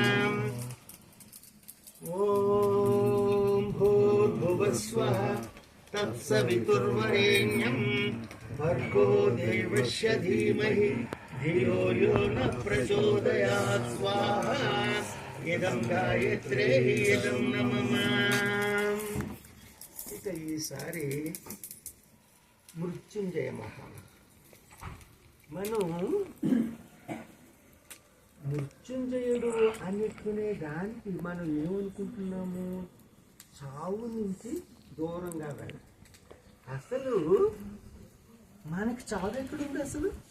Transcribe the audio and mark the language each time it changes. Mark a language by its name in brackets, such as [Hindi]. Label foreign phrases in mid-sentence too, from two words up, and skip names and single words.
[Sanskrit] ॐ भूर्भुवस्वः तत्सवितुर्वरेण्यं भर्गो देवस्य धीमहि धियो यो न प्रचोदयात् स्वाहा इदं गायत्री इदं नमः [Telugu] ఇక ఈసారి మృత్యుంజయ మహామంత్రం మనం మృత్యుంజయుడు అనుకునే దానికి మనం ఏమనుకుంటున్నాము చావు నుంచి దూరంగా వెళ్ళాలి అసలు మనకి చావు ఎక్కడుంది అసలు